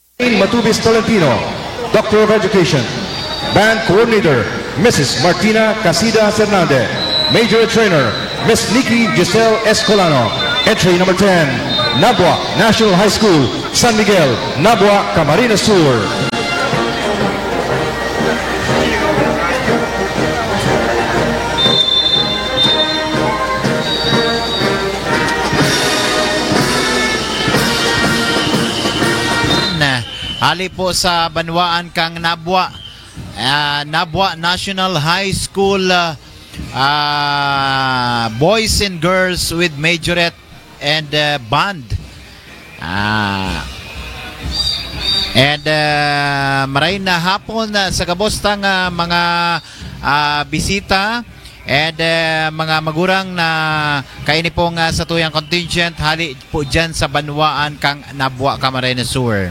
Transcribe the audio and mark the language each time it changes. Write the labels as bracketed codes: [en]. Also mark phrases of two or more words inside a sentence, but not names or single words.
[en] Jane Matubis Tolentino, Doctor of Education. Band Coordinator, Mrs. Martina Casida Fernandez. Major Trainer, Miss Nikki Giselle Escolano. Entry number 10, Nabua National High School, San Miguel, Nabua, Camarines Sur. [bik] Ali po sa Banwaan kang Nabua. [en] Nabua National High School boys and girls with majorette and band. [bik] Maray na hapon sa kabostang mga bisita and mga magurang na kaini pong sa tuyang contingent hali po dyan sa Banwaan kang Nabua, Camarines Sur.